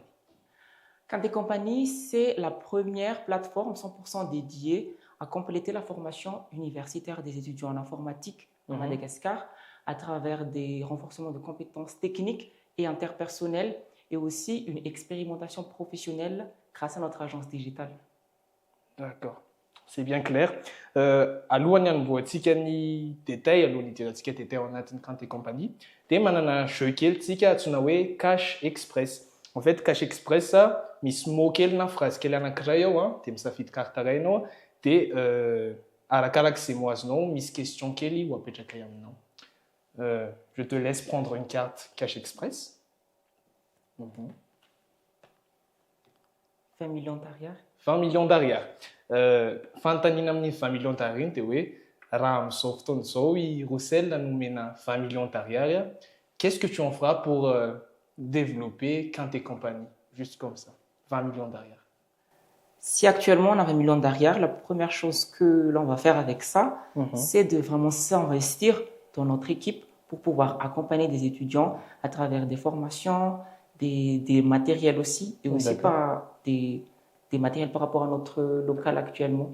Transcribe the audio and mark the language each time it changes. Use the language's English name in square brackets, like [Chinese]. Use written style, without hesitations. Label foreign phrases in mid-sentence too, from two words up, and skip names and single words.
[French] Quinté Compagnie, c'est la première plateforme 100% dédiée à compléter la formation universitaire des étudiants en informatique à Madagascar à travers des renforcements de compétences techniques et interpersonnelles et aussi une expérimentation professionnelle grâce à notre agence digitale. D'accord, c'est bien clair. [Malagasy] Alohan'ny voantsika ny détail alohan'ny hidirantsika détail ao anatin'ny Quinté Compagnie dia manana jeu kely tsika antsoina hoe Cash Express. [French] En fait, [Malagasy] Cash Express misy mot kely na phrase kely anankiray ao dia misafidy carte iray ianao dia arakarak'izay mot azonao misy question kely ho apetraka aminao. [French] Je te laisse prendre une carte Cash Express. 20 millions d'arrière. 20 millions d'arrière. [Malagasy] Fanontaniana amin'ny [French] 20 millions d'arrière [Malagasy] iny dia hoe raha amin'izao fotoana izao i Roussel nomena 20 millions d'arrière, [French] qu'est-ce que tu en feras pour développer Quinté Compagnie? Juste comme ça, 20 millions d'arrière. Si actuellement on a 20 millions d'arrière, la première chose que l'on va faire avec ça, c'est de vraiment s'investir dans notre équipe pour pouvoir accompagner des étudiants à travers des formations, des matériels aussi, et aussi des matériels par rapport à notre local actuellement.